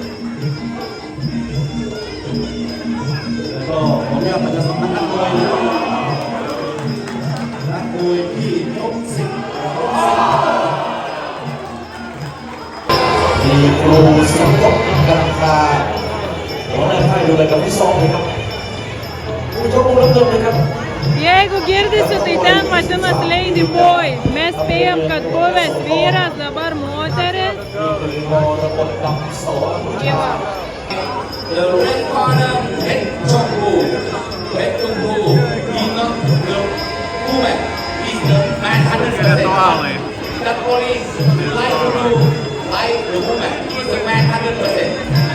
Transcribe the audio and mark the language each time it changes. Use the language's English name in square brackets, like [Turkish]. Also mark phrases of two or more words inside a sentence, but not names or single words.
[Thai] แล้วก็ขออนุญาตประชาสัมพันธ์นักมวยนะครับนักมวยที่ยก10มีครูสังคมกำลังคาหัวหน้าค่ายดูแลกับพี่ซองเลยครับผู้ชมมุมเริ่มเลยครับ [Lithuanian] Jeigu girdisi, tai ten vadinasi [English] Lady Boy. [Lithuanian] Mes spėjom, kad buvęs vyras, dabar moteris. Gyva. [English] The red corner, Red Chongwu. Red Chongwu is not the woman, is the man 100%. The police like blue, like the woman, is the man 100%.